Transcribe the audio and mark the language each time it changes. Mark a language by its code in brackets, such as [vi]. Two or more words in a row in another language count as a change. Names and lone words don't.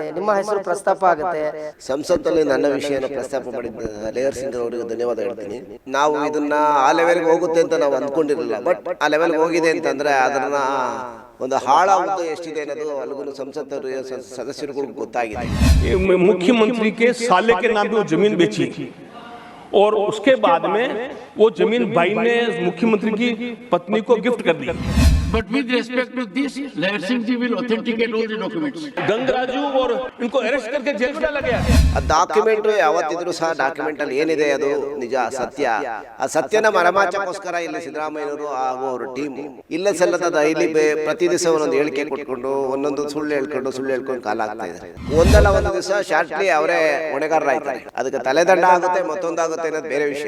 [kn] ನಿಮ್ಮ ಹೆಸರು ಪ್ರಸ್ತಾಪ ಆಗುತ್ತೆ. ಸಂಸತ್ತಲ್ಲಿ ನನ್ನ ವಿಷಯನ ಪ್ರಸ್ತಾಪ ಮಾಡಿದ್ದ ಲೇಯರ್ ಸಿಂಗ್ ಅವರಿಗೆ ಧನ್ಯವಾದ ಹೇಳ್ತೀನಿ. ನಾವು ಇದನ್ನ ಆ ಲೆವೆಲ್ಗೆ ಹೋಗುತ್ತೆ ಅಂತ ನಾವು ಅಂದ್ಕೊಂಡಿರಲಿಲ್ಲ, ಬಟ್ ಆ ಲೆವೆಲ್ಗೆ ಹೋಗಿದೆ ಅಂತಂದ್ರೆ ಅದನ್ನ ಒಂದು ಹಾಳಾಗುವುದು ಎಷ್ಟಿದೆ ಅನ್ನೋದು ಅಲ್ಲಿಗೂ ಸಂಸತ್ ಸದಸ್ಯರುಗಳು ಗೊತ್ತಾಗಿದೆ. [hi] मुख्यमंत्री के साले के नाम पे वो जमीन बेची और उसके बाद में वो जमीन भाई ने मुख्यमंत्री की पत्नी को गिफ्ट कर दी. [en] But with respect to this, Lair Singh ji will authenticate all the documents. [hi] गंगराजू और इनको अरेस्ट करके जेल में डाला गया. [kn] ಆ ಡಾಕ್ಯುಮೆಂಟ್ ಯಾವತ್ತಿದ್ರು ಸಹ ಡಾಕ್ಯುಮೆಂಟ್ ಅಲ್ಲಿ ಏನಿದೆ ಅದು ನಿಜ ಸತ್ಯ. ಆ ಸತ್ಯನ ಮರಮಾಚಕ್ಕೋಸ್ಕರ ಇಲ್ಲಿ ಸಿದ್ದರಾಮಯ್ಯನವರು ಹಾಗೂ ಅವರ ಟೀಮ್ ಇಲ್ಲ ಸಲ್ಲದ ಇಲ್ಲಿ ಪ್ರತಿ ದಿವಸ ಒಂದೊಂದು ಹೇಳಿಕೆ ಕೊಟ್ಕೊಂಡು ಒಂದೊಂದು ಸುಳ್ಳು ಹೇಳ್ಕೊಂಡು ಕಾಲ ಆಗ್ತಾ ಇದ್ದಾರೆ. ಒಂದಲ್ಲ ಒಂದು ದಿವಸ ಶಾರ್ಟ್ಲಿ ಅವರೇ ಹೊಣೆಗಾರರಾಯ್ತಾರೆ. ಅದಕ್ಕೆ ತಲೆದಂಡ ಆಗುತ್ತೆ, ಮತ್ತೊಂದಾಗುತ್ತೆ ಅನ್ನೋದು ಬೇರೆ ವಿಷಯ.